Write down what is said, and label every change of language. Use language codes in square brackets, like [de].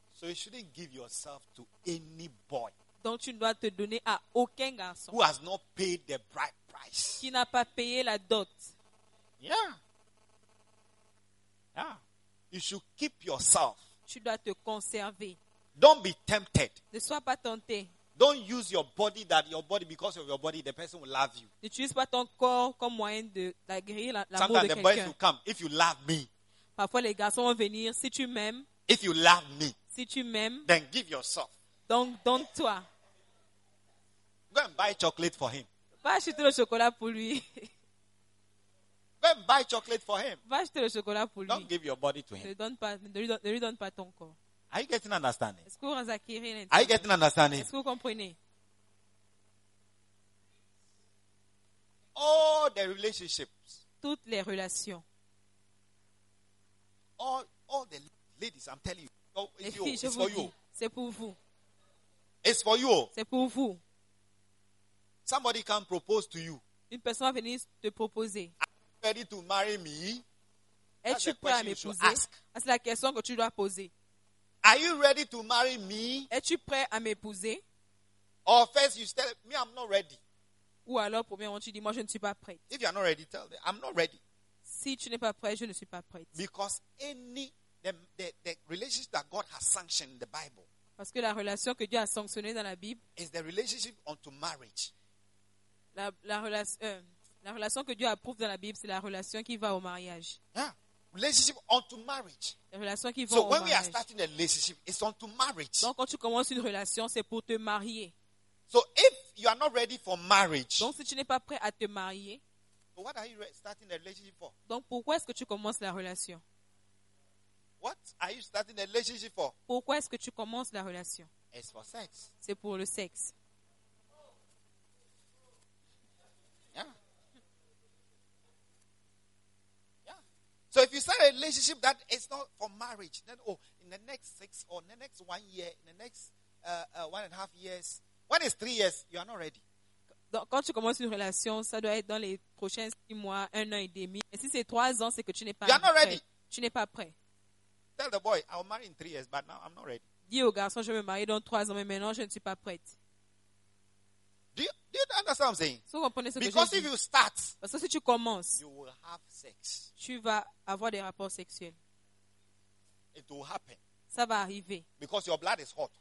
[en] So you shouldn't give yourself to any boy. [fr] Donc tu ne dois te donner à aucun garçon. [en] Who has not paid the bride price? [fr] Qui n'a pas payé la dot? [en] Yeah. Yeah. You should keep yourself. [fr] Tu dois te conserver. [en] Don't be tempted. [fr] Ne sois pas tenté. [en] Don't use your body that your body because of your body the person will love you. [fr] N'utilise pas ton corps comme moyen de guérir l'amour de [en] quelqu'un. Sometimes the boys will come if you love me. [fr] Parfois les garçons vont venir si tu m'aimes. [en] If you love me. [fr] Si tu m'aimes. [en] Then give yourself. [fr] Donc donne-toi. [en] Go and buy chocolate for him. [fr] Va acheter le chocolat pour lui. [en] Go and buy chocolate for him. [fr] Va acheter le chocolat pour lui. [en] Don't give your body to him. [fr] Ne lui donne pas ton corps. [en] Are you getting understanding? [fr] Est-ce que vous acquérez [en] l'intelligence? Are you getting understanding? [fr] Est-ce que vous comprenez? [en] all the relationships. [fr] Toutes les relations. [en] All the ladies, I'm telling you. [fr] C'est pour vous. [en] It's for you. [fr] C'est pour vous. [en] Somebody can propose to you. [fr] Une personne va venir te proposer. [en] Are you ready to marry me? [fr] Es-tu prêt à m'épouser? C'est la question que tu dois poser. [en] Are you ready to marry me? [fr] Es-tu prêt à m'épouser? [en] Or first you tell me I'm not ready. [fr] Ou alors premièrement tu dis moi je ne suis pas prête. [en] If you are not ready, tell them I'm not ready. [fr] Si tu n'es pas prêt, je ne suis pas prête. [en] Because any the relationship that God has sanctioned in the Bible. [fr] Parce que la relation que Dieu a sanctionnée dans la Bible [en] is the relationship unto marriage. [fr] La relation que Dieu approuve dans la Bible, c'est la relation qui va au mariage. [en] Yeah. Relationship unto marriage. [fr] La relation qui va [en] so [fr] au [en] when [fr] mariage. [en] We are starting a relationship, it's unto marriage. [fr] Donc quand tu commences une relation, c'est pour te marier. [en] So if you are not ready for marriage. [fr] Donc si tu n'es pas prêt à te marier. [en] What are you starting a relationship for? [fr] Donc pourquoi est-ce que tu commences la relation? [en] What are you starting a relationship for? [fr] Pourquoi est-ce que tu commences la relation? [en] It's for sex. [fr] C'est pour le sexe. [en] So if you start a relationship that is not for marriage, then in the next 6 or the next 1 year, in the next 1.5 years, when it's 3 years, you are not ready. [fr] Donc, quand tu commences une relation, ça doit être dans les prochains 6 mois, 1 an et demi. Et si c'est 3 ans, c'est que tu n'es pas [en] prêt. You are not ready. [fr] Tu n'es pas prêt. [en] Tell the boy, I'll marry in 3 years, but now I'm not ready. [fr] Dis au garçon, je vais me marier dans 3 ans, mais maintenant je ne suis pas prête. [en] Do you understand what I'm saying? [fr] So, comprenez ce [en] because [fr] que je [en] if [fr] dis. [en] You start, [fr] parce que si tu commences, [en] you will have sex. [fr] Tu vas avoir des rapports sexuels. [en] It will happen. [fr] Ça va arriver. [en] Because your blood is hot.